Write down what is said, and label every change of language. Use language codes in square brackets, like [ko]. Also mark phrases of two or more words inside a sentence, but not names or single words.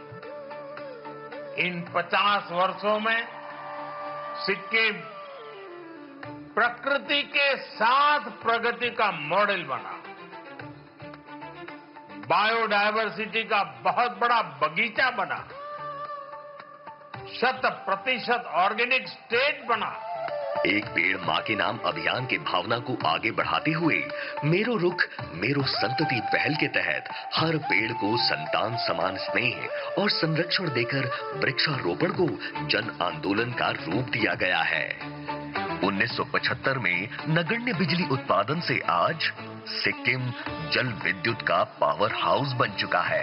[hi] इन 50 वर्षों में सिक्किम प्रकृति के साथ प्रगति का मॉडल बना, बायोडायवर्सिटी का बहुत बड़ा बगीचा बना, 100% ऑर्गेनिक स्टेट बना। एक पेड़ मां के नाम अभियान के भावना को आगे बढ़ाते हुए मेरो रुख मेरो संतति पहल के तहत हर पेड़ को संतान समान स्नेह और संरक्षण देकर वृक्षारोपण को जन आंदोलन का रूप दिया गया है। 1975 में नगण्य बिजली उत्पादन से आज सिक्किम जल विद्युत का पावर हाउस बन चुका है।